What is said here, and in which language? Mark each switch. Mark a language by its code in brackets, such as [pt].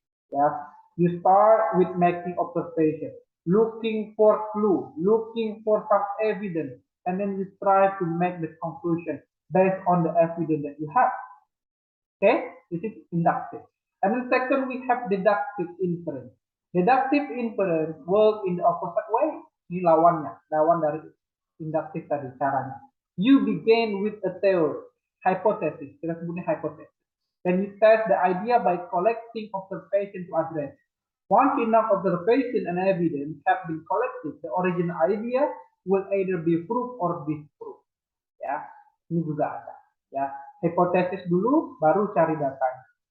[en] Ya, you start with making observation, looking for clue, looking for some evidence, and then you try to make the conclusion based on the evidence that you have. Okay, this is inductive. And then second, we have deductive inference. Deductive inference work in the opposite way. [id] Ini lawannya, lawan dari inductive tadi caranya. [en] You begin with a theory, hypothesis. [id] Kita sebutnya [en] hypothesis. Then you test the idea by collecting observation to address. Once enough observation and evidence have been collected, the original idea will either be proved or disproved. [id] Ya, ini juga ada. Ya, hipotesis dulu, baru cari datanya.